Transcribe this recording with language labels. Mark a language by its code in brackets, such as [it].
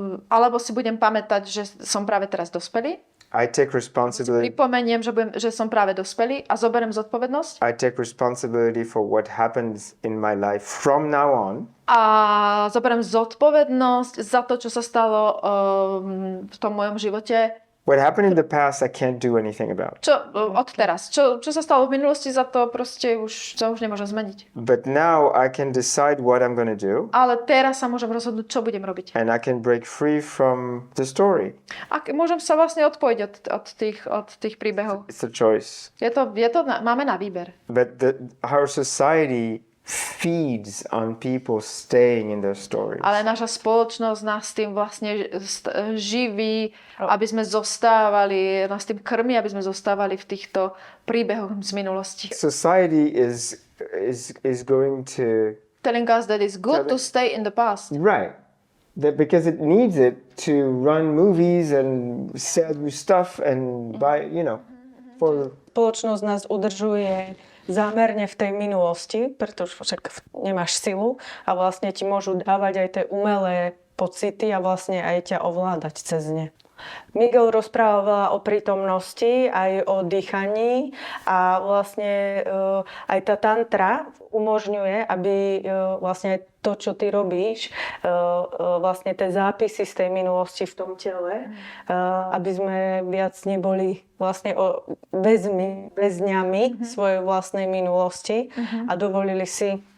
[sk] Alebo si budem pamätať, že som práve teraz dospelý. [en] I take responsibility. [sk] Pripomeniem, že som práve dospelý a zoberiem zodpovednosť. [en] I take responsibility for what happens in my life from now on. [sk] A zoberiem zodpovednosť za to, čo sa stalo v tom mojom živote. [en] What happened in the past, I can't do anything about. [sk] Odteraz. Čo sa stalo v minulosti, za to proste už nemôžem zmeniť. [en] But now I can decide what I'm going to do. [sk] Ale teraz sa môžem rozhodnúť, čo budem robiť. [en] And I can break free from the story. [sk] A môžem sa vlastne odpojiť od tých príbehov. [en] It's a choice. [sk] Máme na výber. [en] But our society feeds on people staying in their stories. [sk] Ale naša spoločnosť nás tým vlastne živí, aby sme zostávali, nás tým krmi, aby sme zostávali v týchto príbehoch z minulosti. [en] Society is going to Telling us that it's good to stay in the past. right. That because it needs it to run movies and sell you stuff and buy, for [sk] Spoločnosť nás udržuje zámerne v tej minulosti, pretože však nemáš silu a vlastne ti môžu dávať aj tie umelé pocity a vlastne aj ťa ovládať cez ne. Miguel rozprával o prítomnosti, aj o dýchaní a vlastne aj tá tantra umožňuje, aby vlastne to, čo ty robíš, vlastne tie zápisy z tej minulosti v tom tele, aby sme viac neboli vlastne väzňami svojej vlastnej minulosti a dovolili si...